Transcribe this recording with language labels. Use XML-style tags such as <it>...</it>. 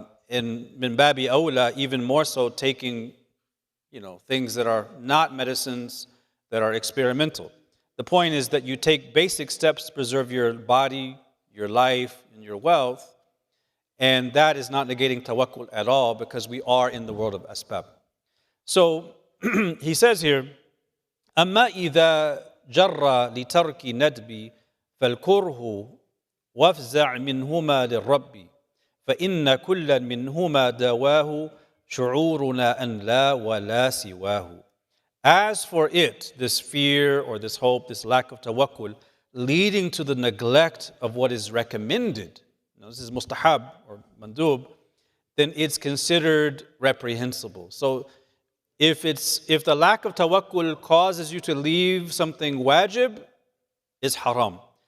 <en>In min babi awla, even more so taking things that are not medicines, that are experimental. The point is that you take basic steps to preserve your body, your life, and your wealth, and that is not negating tawakkul at all, because we are in the world of asbab. So he says here,</en> <ar>أما إذا جر لترك ندبي فالكره وافزع منهما للرب فإن كلا منهما دواه شعورنا أن لا ولا سواه.</ar> <en>As for it, this fear or this hope, this lack of tawakkul, leading to the neglect of what is recommended, this is mustahab or mandub, then it's considered reprehensible. So if the lack of tawakkul causes you to leave something wajib, it's haram.</en>